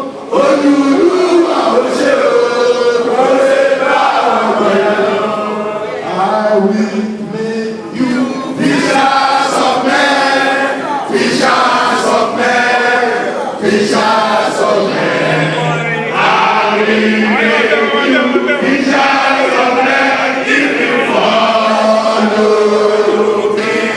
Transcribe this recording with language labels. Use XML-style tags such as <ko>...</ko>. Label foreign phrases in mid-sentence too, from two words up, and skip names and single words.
<yo>Olúwa ò ṣe o, kò lè bá ọmọ yẹn.</yo> <en>I will make you fishers of men, fishers of men, fishers of men. I will make you fishers of men if you follow me.</en>